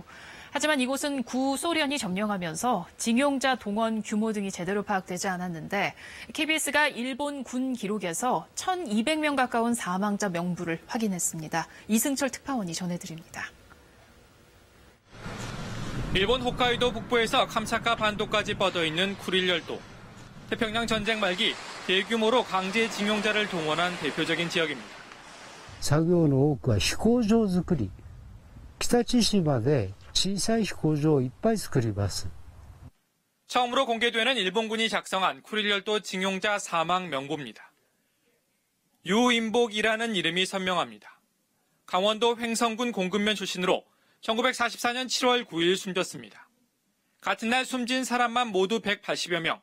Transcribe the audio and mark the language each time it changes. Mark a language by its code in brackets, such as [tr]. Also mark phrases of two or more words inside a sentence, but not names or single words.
[ko] 하지만 이곳은 구소련이 점령하면서 징용자 동원 규모 등이 제대로 파악되지 않았는데 KBS가 일본 군 기록에서 1,200명 가까운 사망자 명부를 확인했습니다. 이승철 특파원이 전해드립니다. 일본 홋카이도 북부에서 캄차카 반도까지 뻗어있는 쿠릴 열도. 태평양 전쟁 말기 대규모로 강제징용자를 동원한 대표적인 지역입니다. [ja] 作業の多くは飛行場作り。北千島で小さい飛行場をいっぱい作ります。 [ko] 처음으로 공개되는 일본군이 작성한 쿠릴 열도 징용자 사망 명부입니다. 유인복이라는 이름이 선명합니다. 강원도 횡성군 공급면 출신으로 1944년 7월 9일 숨졌습니다. 같은 날 숨진 사람만 모두 180여 명.